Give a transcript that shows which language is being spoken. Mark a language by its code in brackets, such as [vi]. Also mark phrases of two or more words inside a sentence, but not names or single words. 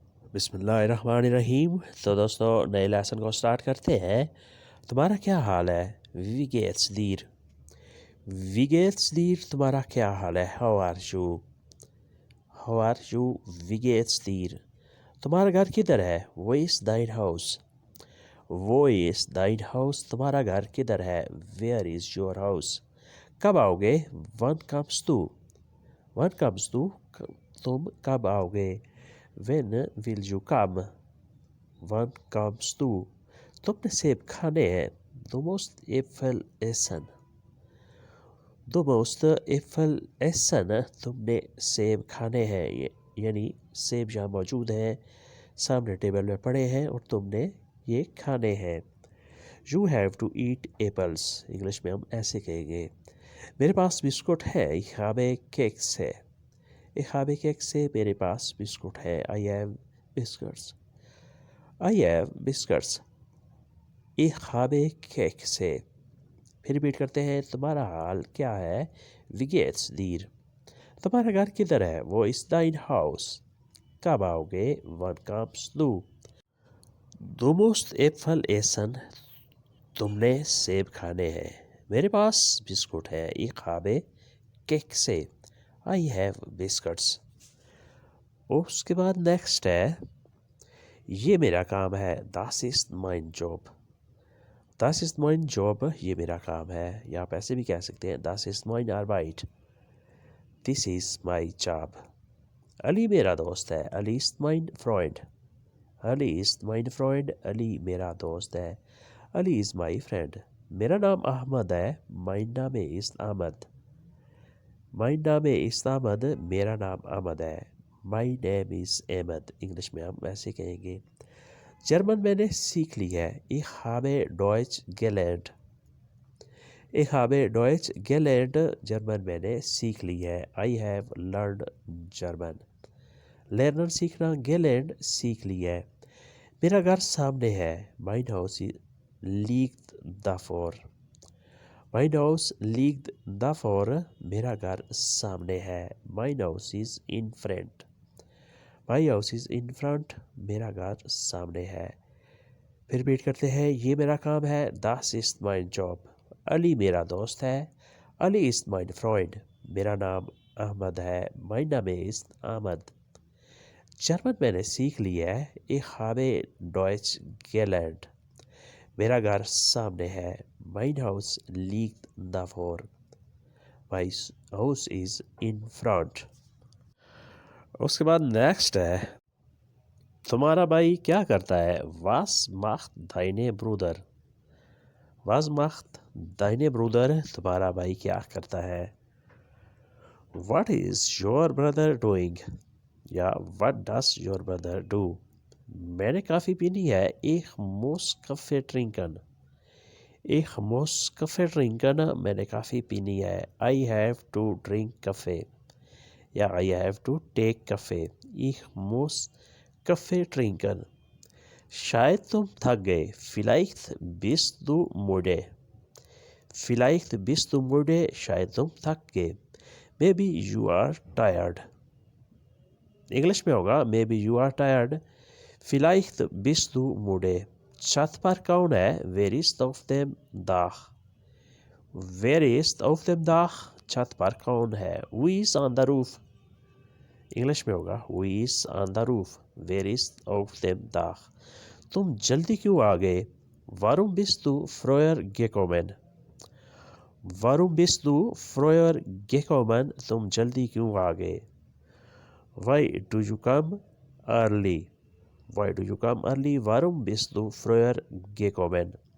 [ur] بسم اللہ الرحمن الرحیم۔ تو دوستو نئے لیسن کو سٹارٹ کرتے ہیں۔ تمہارا کیا حال ہے؟ [de] wie geht's dir, wie geht's dir, [ur] تمہارا کیا حال ہے؟ [en] how are you, how are you, [de] wie geht's dir. [ur] تمہارا گھر کدھر ہے؟ [de] wo ist dein Haus, wo ist dein Haus, [ur] تمہارا گھر کدھر ہے؟ [en] where is your house. [ur] کب آؤ گے؟ [de] wann kommst du, wann kommst du, [ur] تم کب آؤ گے؟ [en] when will you come, [de] wann kommst du, [ur] تم نے سیب کھانے ہیں؟ [de] du musst Äpfel essen, du musst Äpfel essen, [ur] تم نے سیب کھانے ہیں، یعنی سیب یہاں موجود ہیں، سامنے ٹیبل میں پڑے ہیں اور تم نے یہ کھانے ہیں۔ [en] you have to eat apples, [ur] انگلش میں ہم ایسے کہیں گے۔ میرے پاس بسکٹ ہے، [de] ich habe کیکس ہے، ich habe Kekse [ur] ہے، میرے پاس بسکٹ ہے، [en] I have biscuits، I have biscuits، [de] ich habe کیکس ہے۔ [ur] پھر ریپیٹ کرتے ہیں، تمہارا حال کیا ہے؟ [de] wie geht's dir، [ur] تمہارا گھر کدھر ہے؟ [de] وہ is dein Haus، [ur] کب آؤ گے؟ [de] wann kommst du، du musst Äpfel essen، [ur] تم نے سیب کھانے ہیں، میرے پاس بسکٹ ہے، [de] ich habe کیکس ہے، [en] I have biscuits۔ [ur] اس کے بعد نیکسٹ ہے، یہ میرا کام ہے، [de] das ist mein Job، das ist mein Job، [ur] یہ میرا کام ہے، یا آپ ایسے بھی کہہ سکتے ہیں [de] das ist meine Arbeit، [en] this is my job۔ [ur] علی میرا دوست ہے، [de] علی ist mein Freund، علی ist mein Freund، [ur] علی میرا دوست ہے، علی [en] is my friend۔ [ur] میرا نام احمد ہے، [de] mein Name ist Ahmed، mein Name ist Ahmed، [ur] میرا نام احمد ہے، [en] my name is Ahmed، [ur] انگلش میں ہم ایسے کہیں گے۔ جرمن میں نے سیکھ لی ہے، [de] ich habe Deutsch gelernt، ich habe Deutsch gelernt، [ur] جرمن میں نے سیکھ لی ہے، [en] I have learned German۔ [ur] لرنر سیکھنا، gelernt سیکھ لی ہے۔ میرا گھر سامنے ہے، [de] mein Haus liegt davor، mein Haus liegt davor، [ur] میرا گھر سامنے ہے، [de] mein Haus [en] is in front، my house is in front، [ur] میرا گھر سامنے ہے۔ پھر ریپیٹ کرتے ہیں، یہ میرا کام ہے، [de] das ist mein Job۔ [ur] علی میرا دوست ہے، علی [de] ist mein Freund، [ur] میرا نام احمد ہے، [de] mein Name ist Ahmed۔ [ur] جرمن میں نے سیکھ لی ہے، [de] ich habe Deutsch gelernt، [ur] میرا گھر سامنے ہے، [de] mein Haus liegt davor، [en] my house is in front۔ [ur] اس کے بعد نیکسٹ ہے، تمہارا بھائی کیا کرتا ہے؟ [de] was macht deine Bruder، was macht deine Bruder، [ur] تمہارا بھائی کیا کرتا ہے؟ [en] what is your brother doing، یا what does your brother do۔ [ur] میں نے کافی پینی ہے، [de] ich muss Kaffee trinken، ich muss Kaffee trinken، [ur] میں نے کافی پینی ہے، [en] I have to drink Kaffee، یا I have to take Kaffee، [de] ich muss Kaffee trinken۔ [ur] شاید تم تھک گئے، [de] vielleicht bist du müde، vielleicht bist du müde، [ur] شاید تم تھک گئے، [en] maybe you are tired، [ur] انگلش میں ہوگا [en] maybe you are tired، [de] vielleicht bist du müde۔ [ur] چھت پر کون ہے؟ [de] wer ist auf dem Dach، wer ist auf dem Dach، [ur] چھت پر کون ہے؟ [en] who is on the roof، [ur] انگلش میں ہوگا [en] who is on the roof، where is [de] auf dem Dach۔ [ur] تم جلدی کیوں آ گئے؟ [de] warum bist du früher gekommen، warum bist du früher gekommen، [ur] تم جلدی کیوں آ گئے؟ [en] why do you come early، why do you come early، [de] warum bist du früher gekommen۔